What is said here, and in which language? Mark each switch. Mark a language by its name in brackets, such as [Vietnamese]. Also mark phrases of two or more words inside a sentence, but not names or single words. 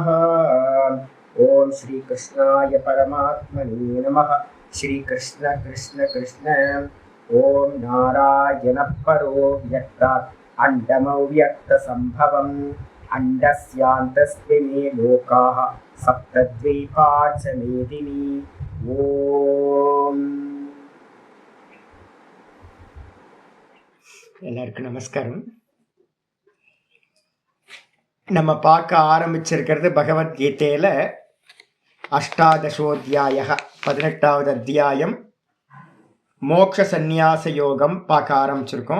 [Sanskrit] ॐ श्रीकृष्णाय परमात्मने नमः। श्रीकृष्ण कृष्ण कृष्ण। ॐ नारायणः परो व्यक्तात् अण्डमव्यक्तसम्भवम् अण्डस्यान्तस्मिन् लोकाः सप्तद्वीपा च मेदिनी। [Tamil] ஓம். எல்லாருக்கும் நமஸ்காரம். நம்ம பார்க்க ஆரம்பிச்சிருக்கிறது பகவத்கீதையில அஷ்டாதசோத்தியாய 18வது அத்தியாயம் மோக்ஷ சந்நியாச யோகம் பார்க்க ஆரம்பிச்சிருக்கோம்.